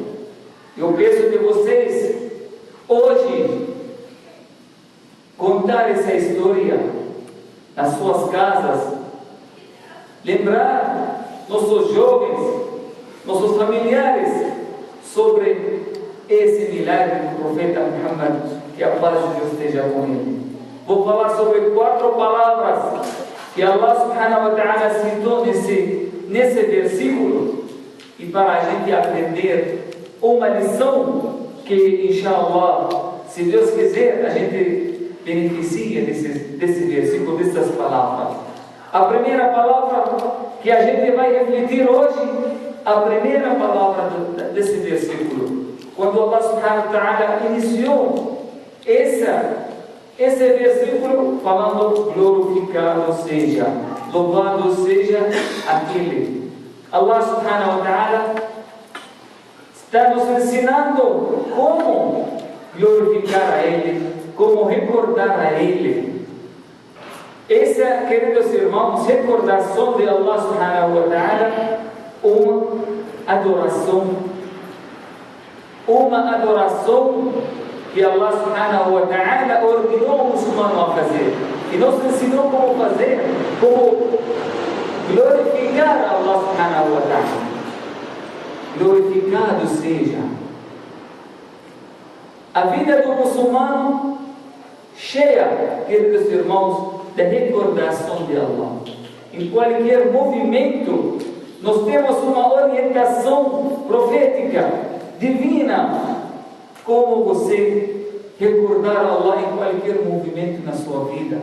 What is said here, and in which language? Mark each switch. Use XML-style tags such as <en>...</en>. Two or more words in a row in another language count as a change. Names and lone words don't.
<pt>Eu peço de vocês hoje contar essa história nas suas casas, lembrar nossos jovens, nossos familiares sobre esse milagre do profeta Muhammad, que a paz de Deus esteja com ele. Vou falar sobre 4 palavras que</pt> <ar>الله سبحانه وتعالى</ar> <pt>citou nesse versículo, e para a gente aprender uma lição que, inshallah, se Deus quiser, a gente beneficia desse versículo, dessas palavras. A primeira palavra que a gente vai refletir hoje, a primeira palavra desse versículo, quando</pt> <ar>الله سبحانه وتعالى</ar> <pt>iniciou esse versículo falando glorificado seja, louvado seja aquele.</pt> <ar>الله سبحانه وتعالى</ar> <pt>está nos ensinando como glorificar a Ele, como recordar a Ele. Essa, queridos irmãos, recordação de</pt> <ar>الله سبحانه وتعالى,</ar> <pt>uma adoração que</pt> <ar>الله سبحانه وتعالى</ar> <pt>ordenou o muçulmano a fazer, e nos ensinou como fazer, como glorificar a</pt> <ar>الله سبحانه وتعالى.</ar> <pt>Glorificado seja. A vida do muçulmano cheia, queridos irmãos, da recordação de Allah. Em qualquer movimento, nós temos uma orientação profética, divina, como você recordar Allah em qualquer movimento na sua vida.</pt>